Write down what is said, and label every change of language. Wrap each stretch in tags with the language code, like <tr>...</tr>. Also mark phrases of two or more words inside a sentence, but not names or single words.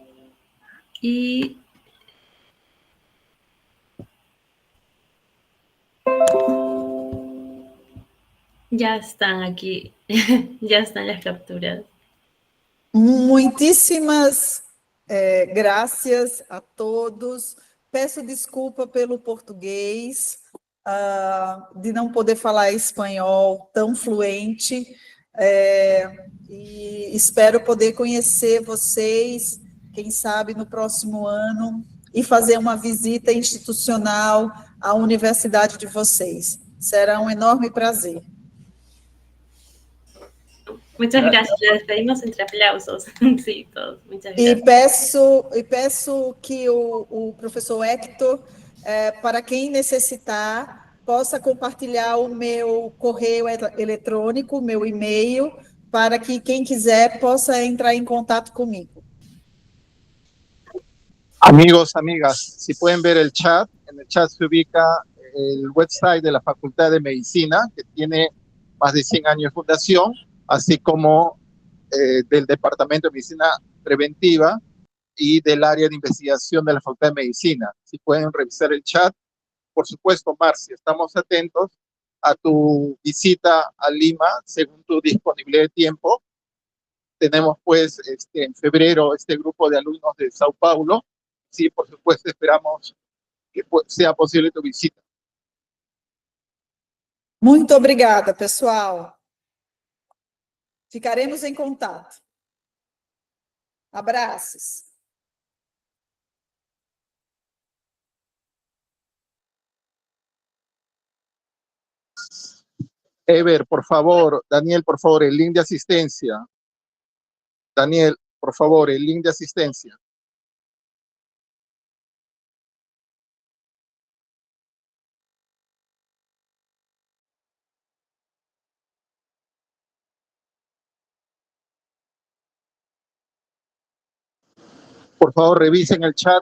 <es>Y Ya están aquí, ya están las capturas.</es> <pt>Muitíssimas graças a todos. Peço desculpa pelo português, de não poder falar espanhol tão fluente, e espero poder conhecer vocês, quem sabe no próximo ano, e fazer uma visita institucional à universidade de vocês. Será um enorme prazer.</pt> <es>Muchas gracias. La despedimos entre aplausos. Sí, todos. Muchas</es> <pt>E</pt> <es>gracias.</es> <pt>peço que o professor Hector, para quem necessitar, possa compartilhar o meu correio eletrônico, meu e-mail, para que quem quiser possa entrar em contato comigo.</pt> <es>Amigos, amigas, si pueden ver el chat, en el chat se ubica el website de la Facultad de Medicina, que tiene más de 100 años de fundación, así como del Departamento de Medicina Preventiva y del área de investigación de la Facultad de Medicina. Si pueden revisar el chat. Por supuesto, Marcia, estamos atentos a tu visita a Lima según tu disponibilidad de tiempo. Tenemos pues en febrero este grupo de alumnos de Sao Paulo. Sí, por supuesto, esperamos que sea posible tu visita.</es> <pt>Muito obrigada, pessoal. Ficaremos em contato. Abraços.</pt> <es>Ever, por favor, Daniel, por favor, el link de asistencia. Daniel, por favor, el link de asistencia. Por favor, revisen el chat.</es>